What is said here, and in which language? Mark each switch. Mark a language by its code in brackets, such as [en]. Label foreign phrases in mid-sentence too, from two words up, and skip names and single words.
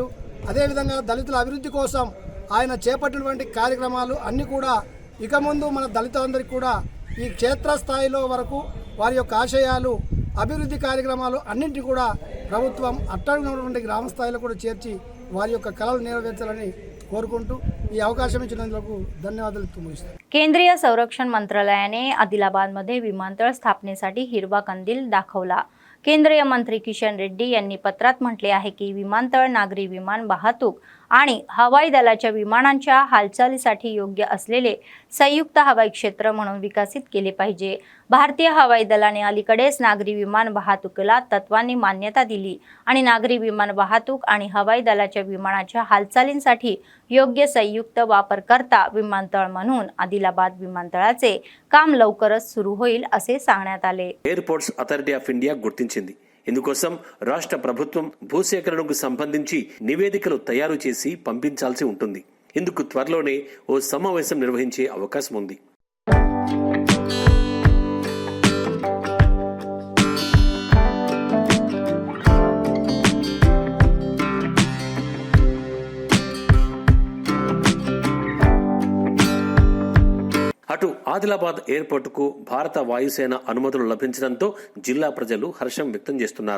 [te] అదేవిధంగా దళితుల అభివృద్ధి కోసం ఆయన చేపట్టినటువంటి కార్యక్రమాలు అన్నీ కూడా ఇక ముందు మన దళితులందరికీ కూడా ఈ క్షేత్రస్థాయిలో వరకు వారి యొక్క ఆశయాలు, అభివృద్ధి కార్యక్రమాలు అన్నింటినీ కూడా ప్రభుత్వం అట్టడుగున్నటువంటి గ్రామ స్థాయిలో కూడా చేర్చి వారి యొక్క కళలు నెరవేర్చాలని కోరుకుంటू ఈ అవకాశం ఇచ్చినందుకు ధन्यवाद मुगिस्ताను. [mr] केंद्रीय संरक्षण मंत्रालयाने आदिलाबादमध्ये विमानतळ स्थापनेसाठी हिरवा कंदील दाखवला. केंद्रीय मंत्री किशन रेड्डी यांनी पत्रात म्हटले आहे की विमानतळ नागरी विमान वाहतूक आणि हवाई दलाच्या विमानांच्या हालचालीसाठी योग्य असलेले संयुक्त हवाई क्षेत्र म्हणून विकसित केले पाहिजे. भारतीय हवाई दलाने अलीकडेच नागरी विमान वाहतुकीला तत्वांनी मान्यता दिली आणि नागरी विमान वाहतूक आणि हवाई दलाच्या विमानाच्या हालचालींसाठी योग्य संयुक्त वापरकर्ता विमानतळ म्हणून आदिलाबाद विमानतळाचे काम लवकरच सुरू होईल असे सांगण्यात आले. [te] ఎయిర్పోర్ట్స్ అథారిటీ ఆఫ్ ఇండియా గుర్తించింది. ఇందుకోసం రాష్ట్ర ప్రభుత్వం భూసేకరణకు సంబంధించి నివేదికలు తయారు చేసి పంపించాల్సి ఉంటుంది. ఇందుకు త్వరలోనే ఓ సమావేశం నిర్వహించే అవకాశం ఉంది. అటు ఆదిలాబాద్ ఎయిర్పోర్టుకు భారత వాయుసేన అనుమతులు లభించడంతో జిల్లా ప్రజలు హర్షం వ్యక్తం చేస్తున్నారు.